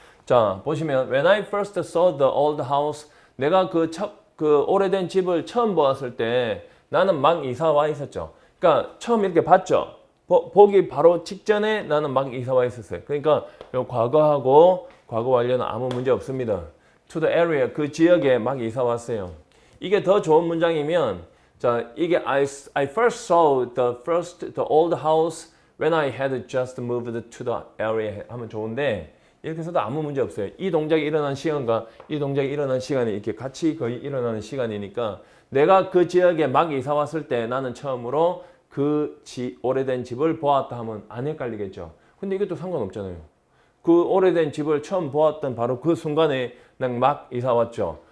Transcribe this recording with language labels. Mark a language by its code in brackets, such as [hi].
[ko] 자, 보시면 [en] When I first saw the old house [ko] 내가 그 오래된 집을 처음 보았을 때 나는 막 이사 와 있었죠. 그러니까 처음 이렇게 봤죠. 보기 바로 직전에 나는 막 이사 와 있었어요. 그러니까 요 과거하고 과거 완료는 아무 문제 없습니다. [en] To the area [ko] 그 지역에 막 이사 왔어요. 이게 더 좋은 문장이면 자, 이게 [en] I first saw the old house when I had just moved to the area [ko] 하면 좋은데 이렇게 해서도 아무 문제 없어요. 이 동작이 일어난 시간과 이 동작이 일어난 시간이 이렇게 같이 거의 일어나는 시간이니까 내가 그 지역에 막 이사 왔을 때 나는 처음으로 그 오래된 집을 보았다 하면 안 헷갈리겠죠. 근데 이것도 상관없잖아요. 그 오래된 집을 처음 보았던 바로 그 순간에 난 막 이사 왔죠.